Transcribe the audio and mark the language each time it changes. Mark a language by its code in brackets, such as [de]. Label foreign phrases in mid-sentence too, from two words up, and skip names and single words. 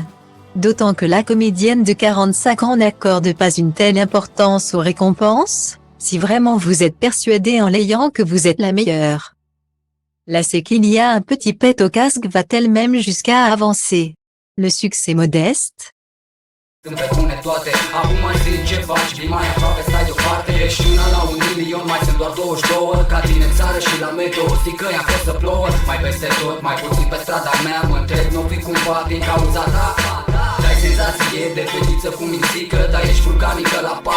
[fr] D'autant que la comédienne de 45 ans n'accorde pas une telle importance aux récompenses. Si vraiment vous êtes persuadé en l'ayant que vous êtes la meilleure. Là c'est qu'il y a un petit pet au casque va-t-elle même jusqu'à avancer. Le succès modeste. [ro] Când pe bune toate, acum mai zi ce faci, vii mai aproape, stai deoparte. Ești una la 1.000.000, mai sunt doar 22. Ca tine în țară și la meteo, știi că i-a fost să plouă. Mai peste tot, mai puțin pe strada mea. Mă întreb, n-o fi cumva din cauza ta? Dai senzație de fetiță cu mințică, dar ești vulcanică la pat.